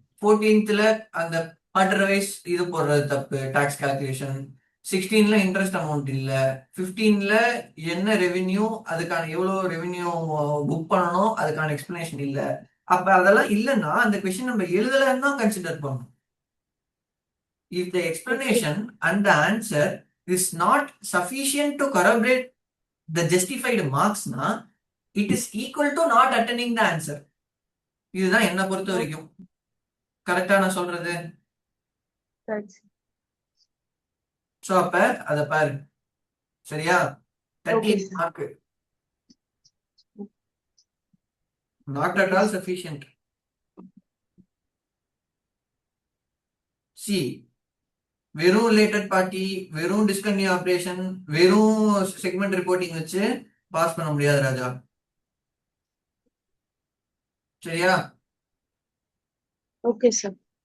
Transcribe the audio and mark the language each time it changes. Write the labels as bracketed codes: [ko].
[ta] 14th அந்த அட்ரவைஸ் இது போடுறது தப்பு, டாக்ஸ் கால்குலேஷன். 16ல இன்ட்ரெஸ்ட் அமௌண்ட் இல்ல. 15ல என்ன ரெவென்யூ, அதுக்கான எவ்வளவு ரெவென்யூ புக் பண்ணணும், அதுக்கான எக்ஸ்பிளனேஷன் இல்ல. அப்ப அதெல்லாம் இல்லைன்னா அந்த கொஸ்டின் நம்ம எழுதலன்னு தான் கன்சிடர் பண்ணணும். [en] If the explanation and the answer is not sufficient to corroborate the justified marks na, it is equal to not attending the answer. [ta] இதுதான் என்ன பொறுத்த வரைக்கும் கரெக்டா நான் சொல்றது. சோ அப்ப அத பாரு. சரியா? [en] 38 mark not at all sufficient. See, [ta] வெறும் ரிலேட்டட் பார்ட்டி, வெறும் டிஸ்கன்டினியூ ஆப்ரேஷன், வெறும் செக்மெண்ட் ரிப்போர்ட்டிங் வச்சு பாஸ் பண்ண முடியாது ராஜா. சரியா? Okay sir.